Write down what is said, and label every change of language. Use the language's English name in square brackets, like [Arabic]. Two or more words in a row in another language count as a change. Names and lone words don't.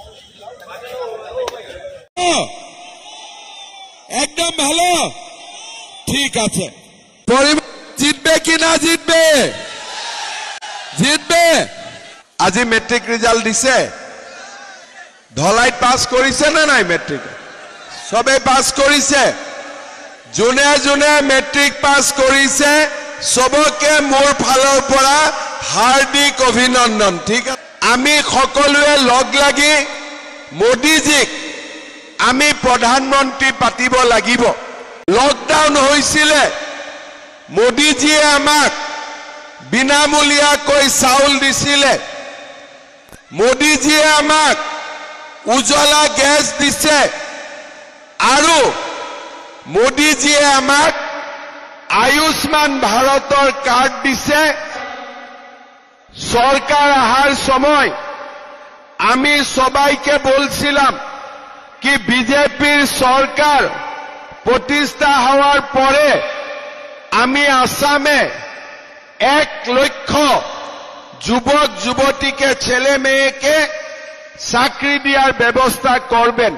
[Bangla] একদম ভালো, ঠিক আছে। জিতবে কি না জিতবে? জিতবে। [Assamese] আজি মেট্রিক রেজাল্ট দিছে, ধলাইত পাস কৰিছে না নাই? মেট্রিক সবে পাস কৰিছে। যোনে যোনে মেট্ৰিক পাস কৰিছে সবকে মোৰ ফালৰ পৰা হাৰ্দিক অভিনন্দন। ঠিক আছে, আমি সকলোৱে লগ লাগি মোদীজীক আমি প্ৰধানমন্ত্ৰী পাতিব লাগিব। লকডাউন হৈছিলে, মোদীজীয়ে আমাক বিনামূলীয়াকৈ চাউল দিছিলে, মোদীজীয়ে আমাক উজ্জ্বলা গেছ দিছে, আৰু মোদীজীয়ে আমাক আয়ুষ্মান ভারতের কার্ড দিছে। [Bangla] সরকার আহার সময় আমি সবাইকে বলছিলাম কি বিজেপির সরকার প্রতিষ্ঠা হওয়ার পরে আমি আসামে 1 লক্ষ যুবক যুবতীকে ছেলে মেয়েকে চাকরি দেওয়ার ব্যবস্থা করবেন।